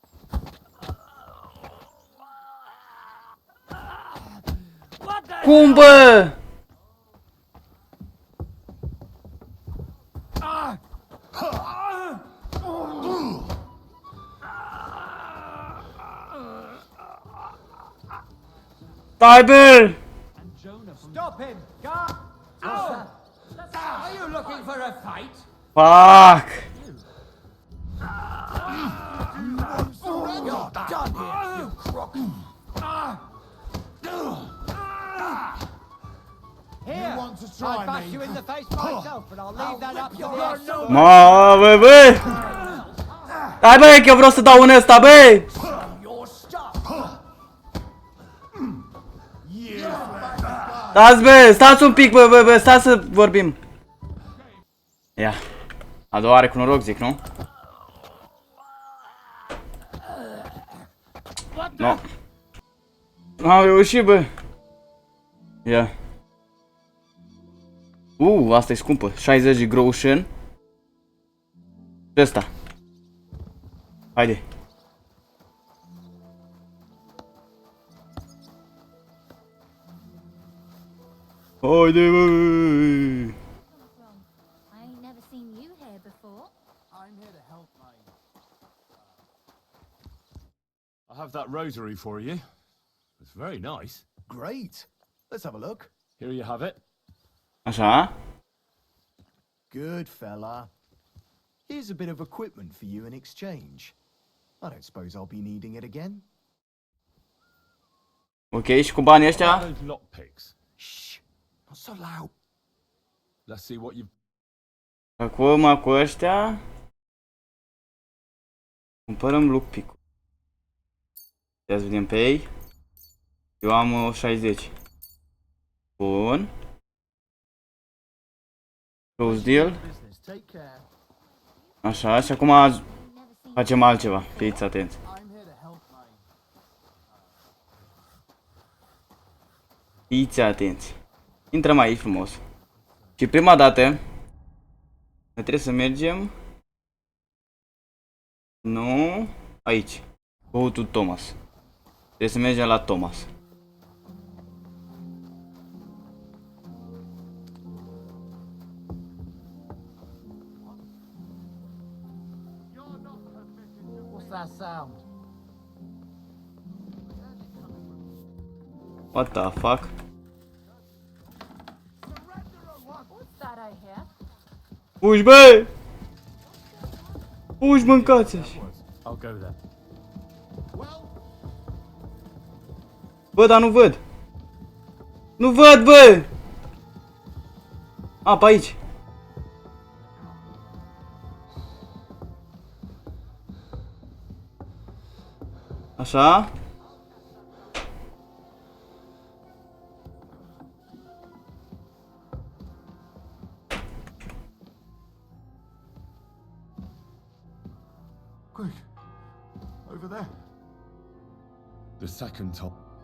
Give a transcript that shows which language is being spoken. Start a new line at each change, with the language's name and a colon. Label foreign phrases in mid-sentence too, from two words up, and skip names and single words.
Romanian: Cum, bă? Stai, bă!
English: Stop him! Guard! Oh! Are you looking for a fight? Fuck! You're done here, you crook! Here, I'll bash you in the face myself, but I'll leave that up to the
Romanian: Ma, bă, bă! Stai, bă, că eu vreau să dau în ăsta, bă!
English: your stuff.
Romanian: Stați, bă, stați un pic, bă, stați să vorbim. Ia. A doua are cu noroc, zic, nu?
English: No.
Romanian: Am reușit, bă. Ia. Asta e scumpă. 60 de groschen. Și ăsta. Haide. Haide, bă.
English: I ain't never seen you here before. I have that rosary for you. It's very nice. Great. Let's have a look. Here you have it.
Romanian: Așa.
English: Good fella. Here's a bit of equipment for you in exchange. I don't suppose I'll be needing it again.
Romanian: Ok, și cu banii ăștia?
English: Those lockpicks. Shh. Not so loud. Let's see what you've...
Romanian: Acum cu ăștia cumpărăm lockpick-ul. Ia să vedem pe ei. Eu am 60. Bun.
English: Close deal. Business. Take care.
Romanian: Așa, și acum facem altceva. Fiți atenți. Fiți atenți. Intrăm aici frumos. Și prima dată ne trebuie să mergem. Nu, aici.
English: Go to Thomas.
Romanian: Trebuie să mergem la Thomas.
English: What's that sound? What the fuck? What's that
Romanian: Fugi, bă! Fugi, mâncați așa.
English: I'll go there.
Romanian: Bă, dar nu văd. Nu văd, bă! A, pe aici. Așa.
English: Quick. Over there. The second top.